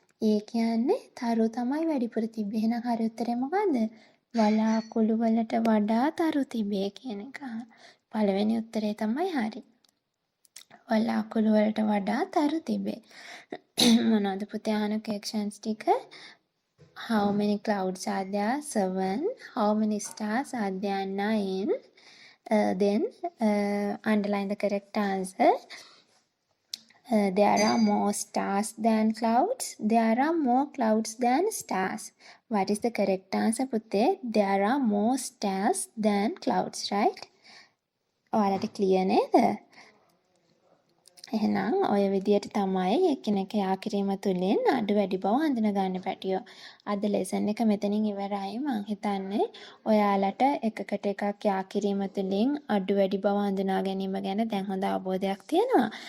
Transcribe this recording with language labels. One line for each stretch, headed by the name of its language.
Sinhala: ඒ කියන්නේ තරු තමයි වැඩිපුර තිබ්බේ. එහෙනම් හරි උත්තරේ මොකද්ද? වලාකුළු වලට වඩා තරු තිබේ කියන එක. පළවෙනි උත්තරේ තමයි හරි. වලාකුළු වලට වඩා තරු තිබේ. මොනවද පුතේ අහන questions ටික?
English: How many clouds are there? 7. How many stars are there? 9. Then underline the correct answer. There are more stars than clouds. There are more clouds than stars. What is the correct answer, පුතේ? There are more stars than clouds, right?
Sinhala: ඔයාලට clear නේද? එහෙනම් ඔය විදියට තමයි එකිනෙක යා කිරීම තුළින් අඩු වැඩි බව හඳුනගන්න පැටියෝ. අද ලෙසන් එක මෙතනින් ඉවරයි. මං හිතන්නේ ඔයාලට එකකට එකක් යා කිරීම තුළින් අඩු වැඩි බව හඳුනා ගැනීම ගැන දැන් හොඳ අවබෝධයක් තියෙනවා.